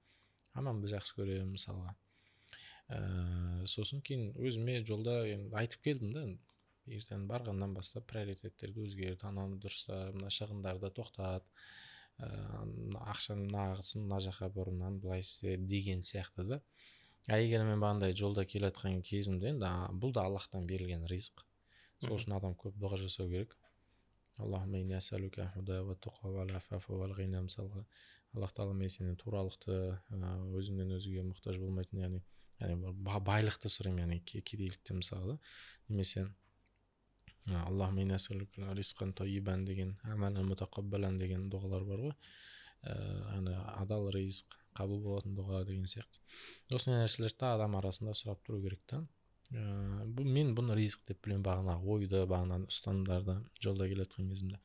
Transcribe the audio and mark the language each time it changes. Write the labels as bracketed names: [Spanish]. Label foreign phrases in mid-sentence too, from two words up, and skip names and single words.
[Kazakh] Анамды жақсы көремін, мысалға. Сосын кейін өзіме жолда айтып келдім да, ертең барғаннан бастап приоритеттерді өзгерт, ананы дұрыста, мына шығындарды тоқтат, ақшаның нағысын мына жаққа бұрыннан былай істе деген сияқты да. Егер мен бағандай жолда келе жатқан кезімде, бұл да Аллахтан берілген ризық. Сол үшін адам көп дұға жасау керек. [Arabic] اللهم إني أسألك الهدى والتقى والعفاف والغنى, мысалға. [Kazakh] Аллах Тағала мен сенен туралықты, өзіңнен өзге мұқтаж болмайтын, яғни байлықты сұраймын, яғни кедейлікті мысалы да. Немесе [Arabic] اللهم إني أسألك رزقا طيبا [Kazakh] деген, [Arabic] عملا متقبلا [Kazakh] деген дұғалар бар ғой. Адал ризық, қабыл болатын дұға деген сияқты. Осындай нәрселерді адам арасында сұрап тұру керек та. Мен бұны ризық деп білемін, бағанағы ойды, бағанағы ұстанымдарды жолда келе жатқан кезімде.